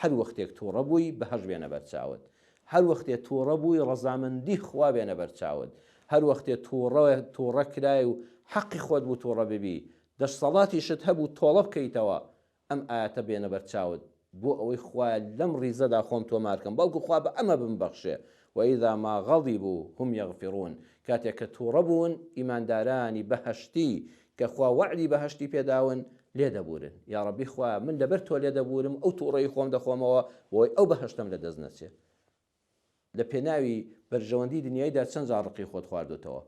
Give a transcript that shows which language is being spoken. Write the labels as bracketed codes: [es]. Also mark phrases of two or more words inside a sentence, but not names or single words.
[ckb] هەر وەختێک تووڕە بووی بەهەژ بێنە بەرچاوت، هەر وەختێ تووڕە بووی ڕەزامەندی خوا بێنە بەرچاوت، هەر وەختێ تووڕە کرای و حەقی خۆت بوو تووڕە ببی، دەشسەڵاتیشت هەبوو تۆڵە بکەیتەوە، ئەم ئاەتە بێنە بەرچاوت بۆ ئەوەی خوا لەم ڕیزەدا خۆم تۆمارکەم، بەڵکو خوا بە ئەمە بمبەخشێ. [ar] وإذا ما غضبوا هم يغفرون. [ckb] کاتێک کە تووڕە بوون ئیماندارانی بەهەشتی کە خوا وعدی بەهەشتی پێداون لێ دەبورن. یا ڕەبی خوا من لەبەر تۆ لێ دەبورم ئەو تووڕەی خۆم دەخۆمەوە بۆی ئەو بەهەشتم لە دەست نەچێ. لە پێناوی بەرژەوەندی دنیایدا چەند جار ڕقی خۆت خواردوتەوە.